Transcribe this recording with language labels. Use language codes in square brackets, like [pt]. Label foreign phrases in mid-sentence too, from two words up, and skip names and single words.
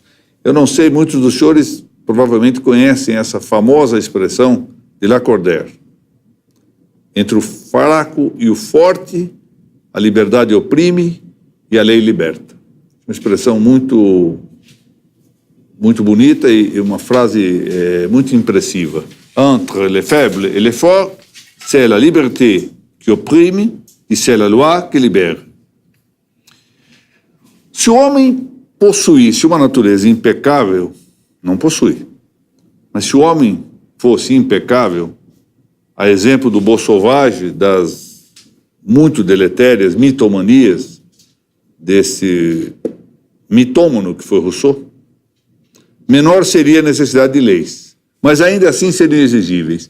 [pt] Eu não sei, muitos dos senhores provavelmente conhecem essa famosa expressão de Lacordaire. Entre o fraco e o forte, a liberdade oprime e a lei liberta. Uma expressão muito bonita e uma frase muito impressiva. [fr] Entre les faibles et les forts, c'est la liberté qui opprime e c'est la loi qui libère. [pt] Se o homem possuísse uma natureza impecável, não possui. Mas se o homem fosse impecável, a exemplo do Beau Sauvage, das muito deletérias mitomanias desse mitômano que foi Rousseau, menor seria a necessidade de leis, mas ainda assim seriam exigíveis.